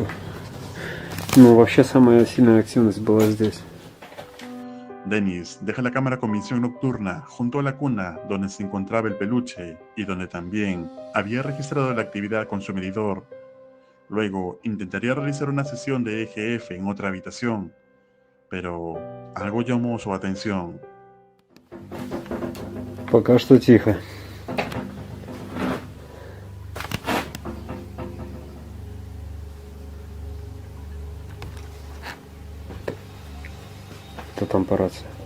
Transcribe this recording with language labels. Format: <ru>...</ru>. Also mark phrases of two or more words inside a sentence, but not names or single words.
<ru>Но вообще самая сильная активность была здесь.</ru> <es>Dennis deja la cámara con visión nocturna junto a la cuna donde se encontraba el peluche y donde también había registrado la actividad con su medidor. Luego intentaría realizar una sesión de EGF en otra habitación, pero algo llamó su atención.</es> <ru>Пока что тихо. Кто там по рации?</ru>